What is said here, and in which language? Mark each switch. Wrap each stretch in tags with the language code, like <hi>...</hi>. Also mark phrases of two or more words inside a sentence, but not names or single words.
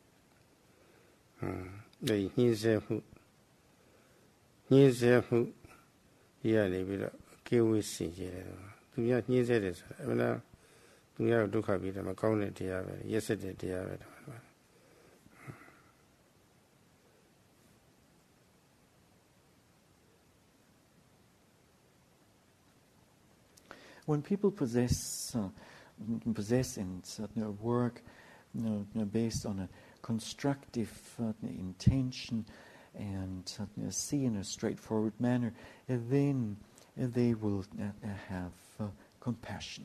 <my>ဒီညှင်းဆဲမှုရနေပြီးတော့ကေဝေးစင်ကြတယ်သူများညှင်းဆဲတယ်ဆိုတာအမှန်တရားသူများကိုဒုက္ခပြီးတယ်မကောင်းတဲ့တရားပဲရက်စက်တဲ့တရားပဲ</my> <en>When people possess and work based on a constructive intention and see in a straightforward manner, then they will have compassion.</en>